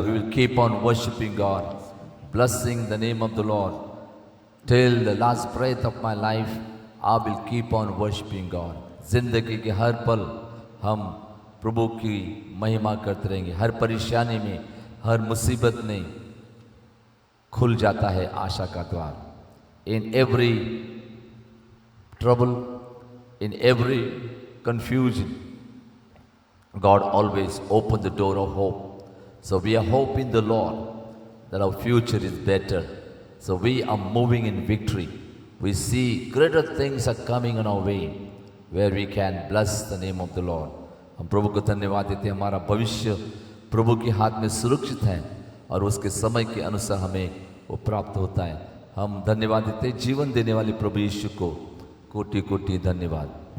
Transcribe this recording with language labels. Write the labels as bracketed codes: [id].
[en] We will keep on worshiping God, blessing the name of the Lord. Till the last breath of my life, I will keep on worshiping God. [hi] जिंदगी के हर पल हम प्रभु की महिमा करते रहेंगे। हर परेशानी में, हर मुसीबत में खुल जाता है आशा का द्वार। [en] In every trouble, in every confusion, God always opens the door of hope. So we are hoping the Lord that our future is better. So we are moving in victory. We see greater things are coming on our way where we can bless the name of the Lord. [hi] हम प्रभु को धन्यवाद देते हैं। हमारा भविष्य प्रभु के हाथ में सुरक्षित है और उसके समय के अनुसार हमें वो प्राप्त होता है। हम धन्यवाद देते हैं जीवन देने वाले प्रभु यीशु को। कोटि कोटि धन्यवाद।